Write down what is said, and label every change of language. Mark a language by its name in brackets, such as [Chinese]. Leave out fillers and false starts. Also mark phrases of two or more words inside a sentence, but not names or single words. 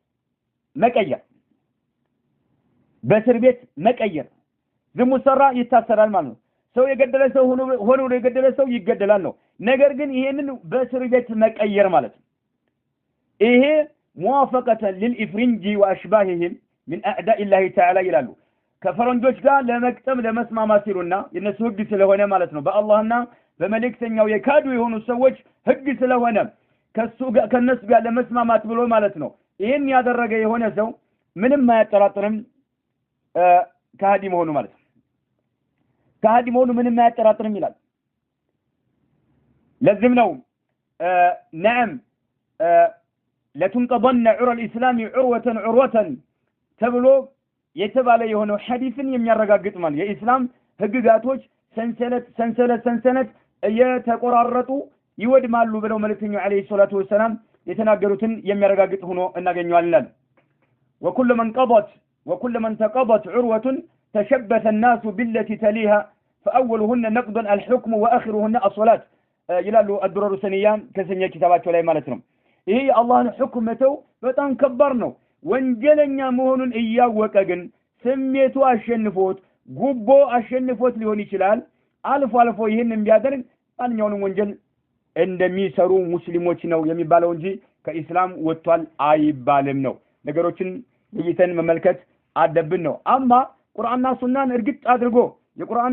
[Amharic] መቀየር ዝሙት ሰራ ይታሰራል ማለት ነው። ሰው የገደለ ሰው ሆኖ የገደለ ሰው ይገደላል ነው። ነገር ግን ይሄንን በእስር ቤት መቀየር ማለት ነው። ይሄ [Arabic] موافقة للإفرنج وأشباههم من أعداء الله تعالى [Amharic] ይላሉ። ከፈረንጆች ጋር ለመቅጠም ለመስማማት ሲሉና የነሱ ህግ ስለሆነ ማለት ነው። በአላህና በመልእክተኛው የካዱ የሆኑ ሰዎች ህግ ስለሆነ ከነሱ ጋር ለመስማማት ብሎ ማለት ነው። ይሄን ያደረገ የሆነ ሰው ምንም አያጠራጥርም ከሃዲ መሆኑ ማለት ነው። ከሃዲ መሆኑ ምንም አያጠራጥርም ይላል። ለዚህም ነው [Arabic] نعم لتنقضن عرى الإسلام عروة [Amharic] ተብሎ የተባለ የሆነው ሐዲስን የሚያረጋግጥ ማለት የኢስላም ህግጋቶች ሰንሰለት እየተቆራረጡ ይወድማሉ ብለው መልእክተኛው [Arabic] عليه الصلاة والسلام [Amharic] የተናገሩትን የሚያረጋግጥ ሆኖ እናገኘዋለን። [Arabic] وكل من تقضت عروة تشبث الناس بالتي تليها فأولهن نقضا الحكم وآخرهن [Amharic] الصلاة ይላሉ الدرر السنية ከሰኛ ኪታባቸው ላይ ማለት ነው። ይሄ የአላህን ሁክም መተው በጣም ከባድ ነው። ወንጀለኛ መሆኑን እያወቀ ግን ስሜቱ አሸንፎት ጉቦ አሸንፎት ሊሆን ይችላል። አልፎ ይሄንን ቢያደርግ ማንኛውንም ወንጀል እንደሚሰሩ ሙስሊሞች ነው የሚባለው እንጂ ከኢስላም ወጥቷል አይባልም ነው። ነገሮችን ለይተን መመልከት አለብን ነው። አማ ቁርአንና ሱናን እርግጥ አድርጎ የቁርአንና